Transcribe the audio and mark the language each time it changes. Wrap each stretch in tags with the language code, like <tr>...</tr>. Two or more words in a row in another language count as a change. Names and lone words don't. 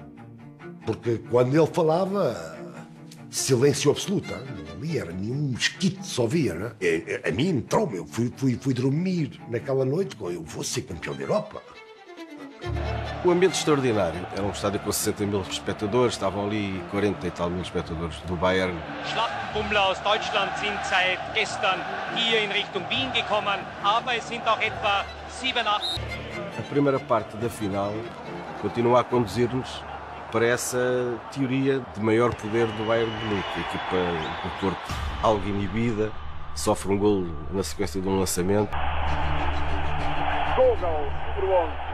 <pt>Porque quando ele falava, silêncio absoluto. Não ali era nenhum mosquito, só via, não é? A mim entrou-me, eu fui dormir naquela noite com eu vou ser campeão da Europa. O ambiente extraordinário. Era um estádio com 60 mil espectadores, estavam ali 40 e tal mil espectadores do Bayern.</pt> <de>Schlachtenbummler aus Deutschland sind seit gestern hier in Richtung Wien gekommen, aber es sind auch etwa 7, 8.</de> <pt>A primeira parte da final continua a conduzir-nos para essa teoria de maior poder do Bayern de Munique. A equipa do Porto, algo inibida, sofre um golo na sequência de um lançamento. Google, número 11.</pt>